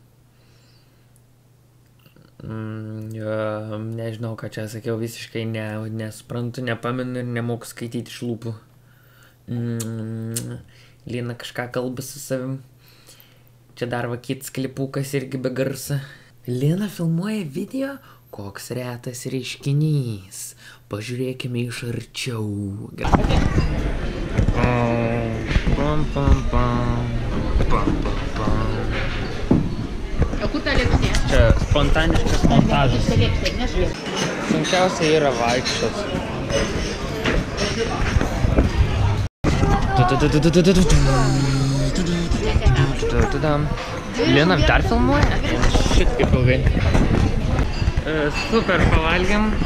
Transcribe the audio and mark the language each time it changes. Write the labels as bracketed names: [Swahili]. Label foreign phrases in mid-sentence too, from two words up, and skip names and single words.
[Lithuanian] Nežinau, ką čia sakiau, visiškai nesuprantu, nepamenu ir nemoku skaityti iš lūpų. Lina kažką kalba su savim. Čia dar va kitas klipukas irgi be garso. Lina filmuoja video, koks retas reiškinys. Pažiūrėkime iš arčiau. Pam, pam, pam. Pam, pam, pam. O kur ta lėkštė? Čia spontaniškas montažas. Ta lėkštė, nežinau. Sunkiausia yra vaikščiot. Lina dar filmuoja? Šit kaip ilgai. Super pavalgėm.